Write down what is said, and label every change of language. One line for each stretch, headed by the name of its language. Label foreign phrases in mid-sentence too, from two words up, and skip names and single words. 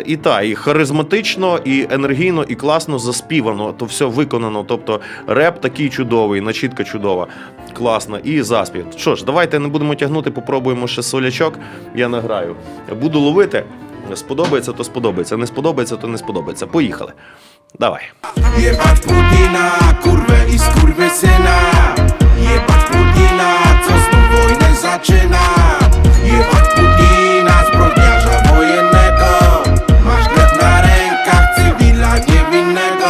Ukrainian: І харизматично, і енергійно, і класно заспівано, то все виконано, тобто реп такий чудовий, начітка чудова, класна, і заспів. Що ж, давайте не будемо тягнути, попробуємо ще солячок, я награю. Буду ловити, сподобається, то сподобається, не сподобається, то не сподобається. Поїхали. Давай.
Polish: Jebać Putina, kurwę i skurwysyna. Jebać Putina, co znów wojnę zaczyna. Jebać Putina, zbrodniarza wojennego. Masz krew na rękach, cywila niewinnego.